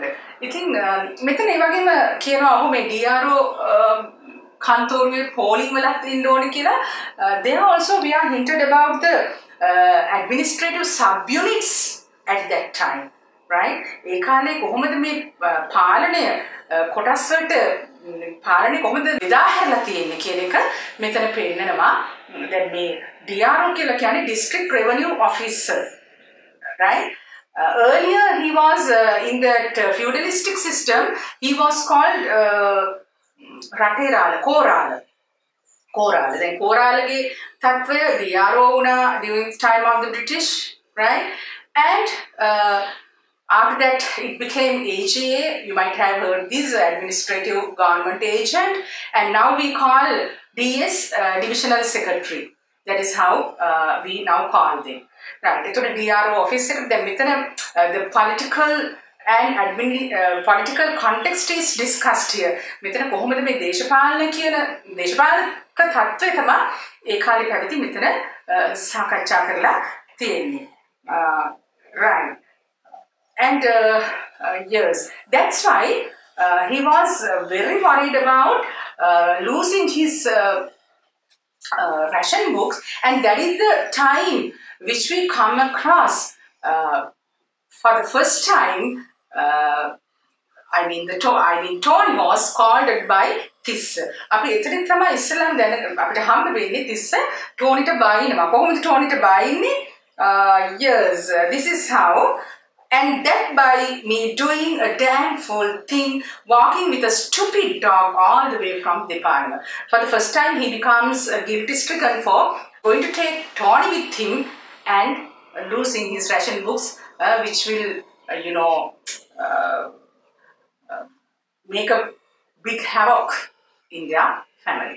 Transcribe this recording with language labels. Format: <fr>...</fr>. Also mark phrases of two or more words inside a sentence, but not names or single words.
<si>ඉතින් මෙතන ඒ වගේම කියනවා ඔහු මේ DRO කන්තෝරුවේ පෝලිං වලත් ඉන්න ඕනේ කියලා.</si> <en>There also we are hinted about the administrative subunits at that time. Right?</en> <si>ඒ කාලේ කොහොමද මේ පාලනය කොටස් වලට පාලනය කොහොමද බෙදා හැරලා තියෙන්නේ කියන එක මෙතන පෙන්නනවා. දැන් මේ DRO කියලා කියන්නේ</si> <en>District Revenue Officer.</en> <si>Right?</si> <en>Earlier he was in that feudalistic system, he was called Raterala, Korala. Then Koralage</en> <si>තත්වය DRO වුණා</si> <en>during the time of the British, right? And after that it became AGA. You might have heard this, administrative government agent, and now we call DS divisional secretary. That is how we now call them. Right? So the DRO officer, then the political and political context is discussed here.</en> <si>මෙතන කොහොමද මේ දේශපාලන කියන දේශපාලක තත්ත්වය තමයි ඒ කාලේ පැවති මෙතන සාකච්ඡා කරලා තියෙන්නේ.</si> <en>Right. And yes, that's why he was very worried about losing his ration books, and that is the time which we come across for the first time. Tony was called by Tissa.</en> <si>අපි එතනින් තමයි ඉස්සෙල්ලාම දැන අපිට හම්බ වෙන්නේ තිස්ස ටෝනිට බයිනවා. කොහොමද ටෝනිට බයින්නේ?</si> <en>Yes, this is how. And that by me doing a damn fool thing, walking with a stupid dog all the way from Deparna. For the first time, he becomes guilty stricken for going to take Tony with him and losing his ration books, which will, make a big havoc in their family.</en>